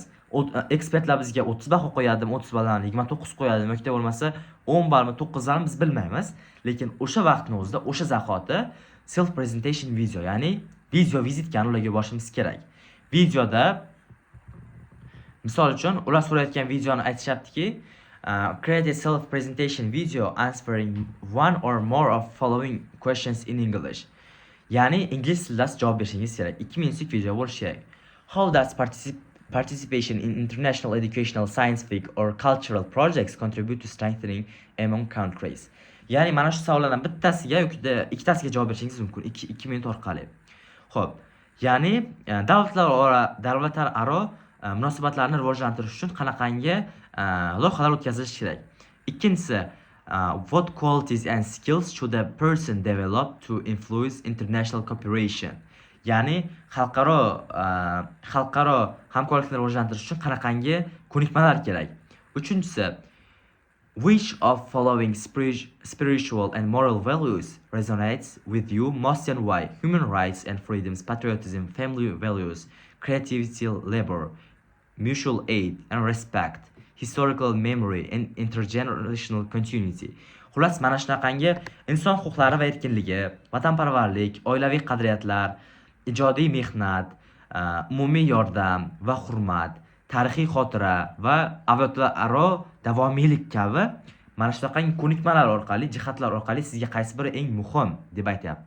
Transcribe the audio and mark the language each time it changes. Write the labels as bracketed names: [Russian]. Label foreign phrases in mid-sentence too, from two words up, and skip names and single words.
[Uzbek] Ekspertlar bizga 30 baho qo'yadimi, 30 balldan 29 qo'yadimi, yoki bo'lmasa 10 ballmi, 9 ballmi biz bilmaymiz. Lekin o'sha vaqtning o'zida, o'sha zahoti [English] self presentation video, [Uzbek] ya'ni video vizitkani ularga yuborishimiz kerak. Videoda misol uchun ular so'rayotgan videoni aytishyaptiki, [English] create a self presentation video answering one or more of following questions in English. [Uzbek] Ya'ni ingliz tilida javob berishingiz kerak. 2 minutlik video bo'lishi kerak. [English] How does participation in international educational, scientific or cultural projects contribute to strengthening among countries? [Uzbek] Ya'ni mana shu savollardan bittasiga yoki ikkitasiga javob berishingiz mumkin 2 minut orqali. Xo'p. Ya'ni davlatlararo munosabatlarni rivojlantirish uchun qanaqangi loyihalar o'tkazilishi kerak. Ikkinchisi, [English] what qualities and skills should a person develop to influence international cooperation? [Uzbek] Ya'ni xalqaro hamkorlikni rivojlantirish uchun qanaqangi ko'nikmalar kerak. Uchinchisi, [English] which of following spiritual and moral values resonates with you most and why? Human rights and freedoms, patriotism, family values, creativity, labor, mutual aid and respect, historical memory and intergenerational continuity. [Uzbek] Xullas, mana shunaqangi inson huquqlari va erkinligi, vatanparvarlik, oilaviy qadriyatlar, ijodiy mehnat, umumiy yordam va hurmat, tarixiy xotira va avlodlararo davomiylik kabi mana shunaqangi ko'nikmalar orqali, jihatlar orqali sizga qaysi biri eng muhim deb aytayapti.